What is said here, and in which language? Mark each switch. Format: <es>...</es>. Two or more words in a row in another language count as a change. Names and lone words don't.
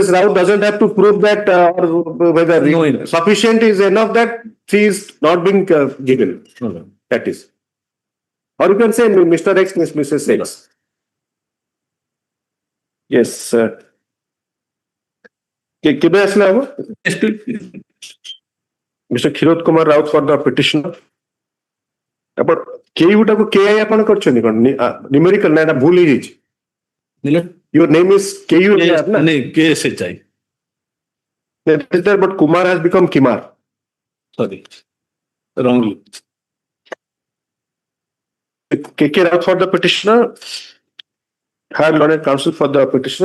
<en>Raut doesn't have to prove that whether sufficient is enough that she is not being given. That is. Or you can say Mr. X, Mrs. X. Yes,</en> <or>କେବେ ଆସିଲା ହବ?</or> <en>Mr. Khirot Kumar Raut for the petitioner.</en> <or>ଆପଣ କେଉଟାକୁ KI ଆପଣ କରିଛନ୍ତି କଣ ନ୍ୟୁମେରିକାଲ ନା ଏଟା ଭୁଲ ହେଇଯାଇଛି?</or> <en>Your name is KU na? KSHI. But Kumar has become Kimar. Sorry, wrongly. KK Raut for the petitioner. High Learned Counsel for the petitioner.</en>